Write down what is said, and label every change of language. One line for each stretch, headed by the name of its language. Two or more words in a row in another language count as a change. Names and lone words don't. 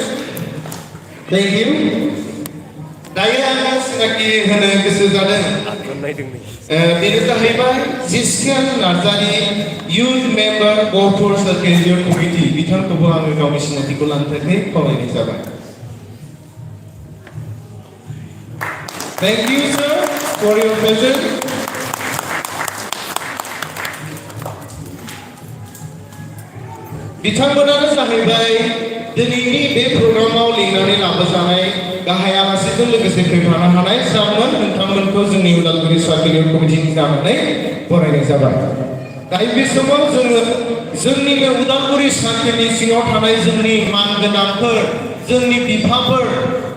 English: Thank you.
Bodo: दायो आङो सिनायथि होनो गोसो जादों बेनो जाहैबाय जिस्केन नार्जारी इयुथ मेम्बार गहपुर सार्केल इयुथ कमिटि बिथांखौबो आङो गावनि सिनायथिखौ लानो थाखाय खावलायनाय जाबाय
English: Thank you, sir, for your presence.
Bodo: बिथांमोनानो जाहैबाय दिनैनि बे प्रग्रामाव लिंनानै लाबोजानाय गाहाय आलासिजों लोगोसे फैफानो हानाय सारमोन नोंथांमोनखौ जोंनि उदालगुरि सार्केल इयुथ कमिटिनि जानानै बरायनाय जाबाय दायो बे समाव जोङो जोंनिनो उदालगुरि सार्केलनि सिङाव थानाय जोंनि मानगोनांफोर जोंनि बिफाफोर